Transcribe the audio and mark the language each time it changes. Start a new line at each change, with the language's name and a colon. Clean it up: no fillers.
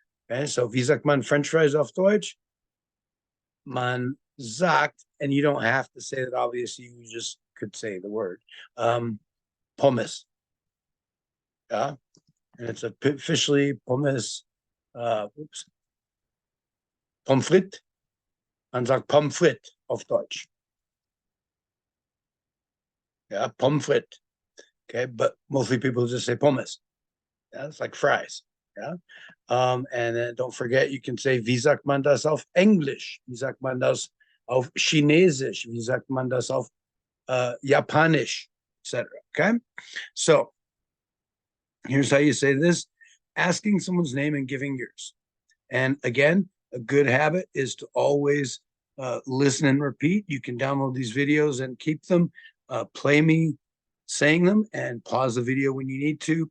German: Okay, so wie sagt man French fries auf Deutsch? Man sagt,
English: and you don't have to say that, obviously, you just could say the word. Pommes. Yeah. And it's officially pommes.
German: Pommes frites. Man sagt Pommes frites auf Deutsch. Yeah, pommes frites.
English: Okay, but mostly people just say pommes. Yeah, it's like fries. Yeah. And then don't forget, you can say,
German: wie sagt man das auf Englisch? Wie sagt man das auf Chinesisch? Wie sagt man das auf Japanisch, etc.
English: Okay. So here's how you say this: asking someone's name and giving yours. And again, a good habit is to always listen and repeat. You can download these videos and keep them. Play me saying them and pause the video when you need to.